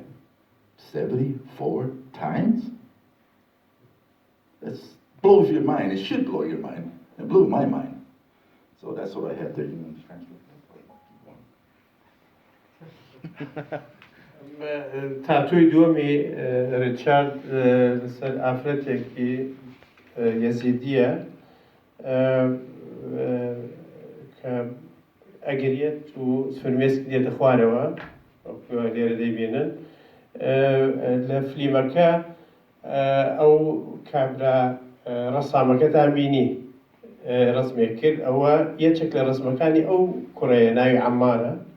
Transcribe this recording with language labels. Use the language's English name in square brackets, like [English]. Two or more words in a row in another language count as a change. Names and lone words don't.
[English] 74 times? That blows your mind. It should blow your mind. It blew my mind. So that's what I have there. You want to translate that? [Central Kurdish] تاتوی دومی ریچارد لەسەر ئافرەتێکی یەزیدیە کە ئەگرێت و فرمێسکی دێتە خوارەوە لێرە دەیبێنن لە فلیمەکە ئەو کابرا ڕەسامەکەتان بینی ڕسمێک کرد ئەوە یەکێک لە ڕسمەکانی ئەو کوڕەیە ناوی عەممارە